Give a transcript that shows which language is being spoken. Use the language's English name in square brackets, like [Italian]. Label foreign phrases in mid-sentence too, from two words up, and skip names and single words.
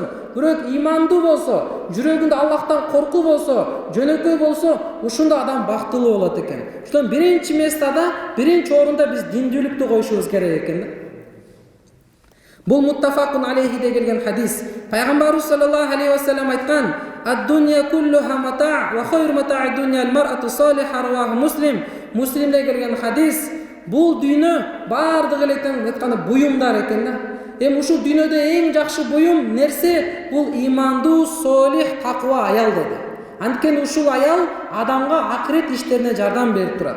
[Kyrgyz] Бирок имандуу болсо, жүрөгүндө Аллахтан коркуу болсо, жөнөкөй болсо, ушунда адам бактылуу болот экен. Ошондон биринчи местада, биринчи орунда биз диндүүлүктү коюшубуз керек экен. Бул муттафакун алейхиде келген хадис. [Arabic] Пайгамбарыбыз صلى الله عليه وسلم айткан: "الدنيا كلها متاع وخير متاع الدنيا المرأة الصالحة رواه مسلم. [Kyrgyz] Муслимде келген хадис. Бул дүйнө бардыгы эле тең айтканда буюмдар экен да. Эми ушул дүйнөдө эң жакшы буюм нерсе бул имандуу, солих, таква аял деди. Анткени ушул аял адамга акырет иштерине жардам берип турат.